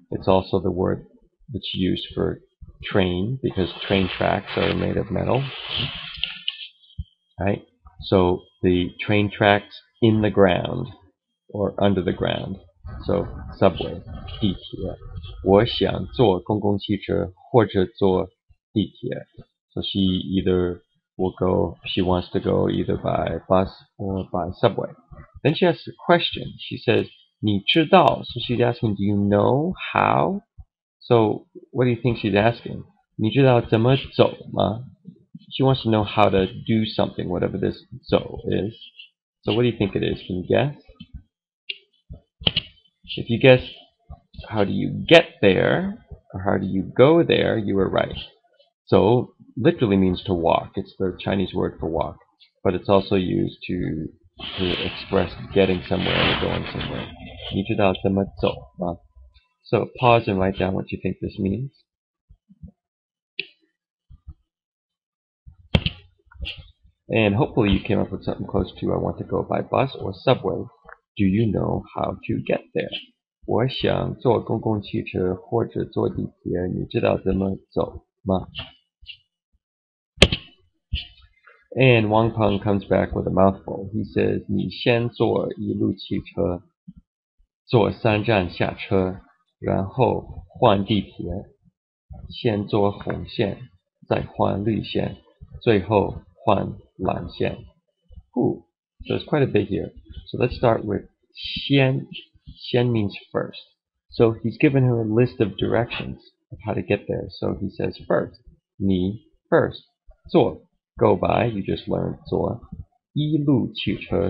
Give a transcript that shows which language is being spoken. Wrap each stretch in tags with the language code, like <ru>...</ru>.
<en>It's also the word that's used for train because train tracks are made of metal. Right? So the train tracks in the ground or under the ground. So subway, 地铁.</en> <zh>我想坐公共汽车或者坐地铁.</zh> <en>So she wants to go either by bus or by subway. Then she asks a question. She says,</en> <zh>你知道?</zh> <en>So she's asking, do you know how? So what do you think she's asking?</en> <zh>你知道怎么走吗?</zh> <en>She wants to know how to do something, whatever this 走 is. So what do you think it is? Can you guess? If you guess how do you get there or how do you go there, you were right. So literally means to walk. It's the Chinese word for walk, but it's also used to express getting somewhere or going somewhere.</en> <zh>你知道怎么走吗?</zh> <en>So pause and write down what you think this means. And hopefully you came up with something close to I want to go by bus or subway. Do you know how to get there?</en> <zh>我想坐公共汽车或者坐地铁，你知道怎么走吗?</zh> <en>And Wang Peng comes back with a mouthful. He says,</en> <zh>你先坐一路汽车，坐3站下车，然后换地铁，先坐红线，再换绿线，最后换蓝线.</zh> <en>Ooh, so there's quite a bit here. So let's start with 先. 先 means first. So he's given her a list of directions of how to get there. So he says first, 你 first, 坐 go by, you just learned 坐 一路汽车.</en>